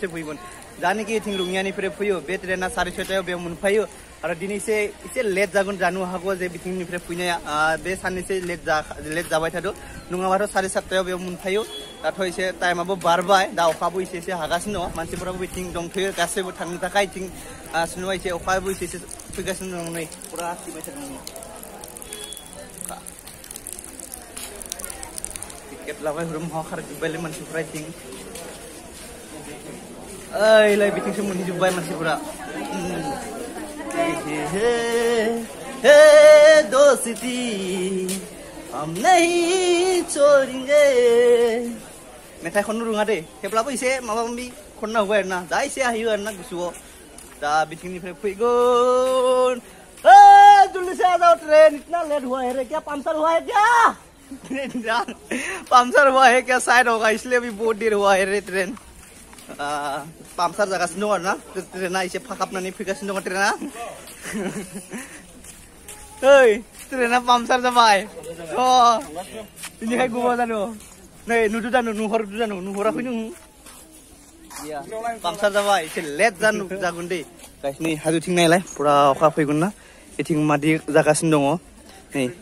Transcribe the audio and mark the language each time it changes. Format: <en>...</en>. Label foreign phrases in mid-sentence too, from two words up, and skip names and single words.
<brx>फैगोन जानिखि इथिं रुङियानिफ्राय फैयो बे ट्रेना 6:30 बेयाव मोनफैयो आरो दिनैसे एसे लेट जागोन जानो हागौ जे बिथिंनिफ्राय फैनाया बे साननैसो लेट जाबाय थादो नङाबाथ' 7:30 बेयाव मोनफैयो दाथ' एसे टाइमाबो बारबाय दा अखाबो एसे हागासिनो दं मानसिफोराबो बिथिं दंथ'यो गासैबो थांनो थाखाय इथिं सोरनाबा एसे अखाबो एसे फैगासिनो दं नै पुरा सिबाय थादों टिकेट लाबाय रुम खारजोब्बायलै मानसिफोरा इथिं ओइलाय बिथिंसो मोनहैजोब्बाय मानसिफोरा</brx> <hi>हे दोस्ती हम नहीं छोड़ेंगे</hi> <brx>मेथाइ खननो रोङा दे थेवब्लाबो एसे माबा माबि खनना होबाय आरोना दा एसे हायो आरोना गोसोआव दा बिथिंनिफ्राय फैगोन</brx> <hi>जल्दी से आ जाओ ट्रेन इतना लेट हुआ है रे क्या पंचर हुआ है क्या पंचर हुआ है क्या शायद होगा इसलिए भी बहुत देर हुआ है रे ट्रेन</hi> <brx>पंचर जागासिनो दं आरोना ट्रेना एसे फाखाबनानै फैगासिनो दं ट्रेना ओइ ट्रेना पंचर जाबाय बेनिखाय गोबाव जानो नै नुदो जानो नुहरदो जानो नुहराखै नों पंचर जाबाय एसे लेट जागोन दे गाइस नै हाजोथिं नायलाय पुरा अखा फैगोन ना इथिं मादि जागासिनो दङ नै</brx>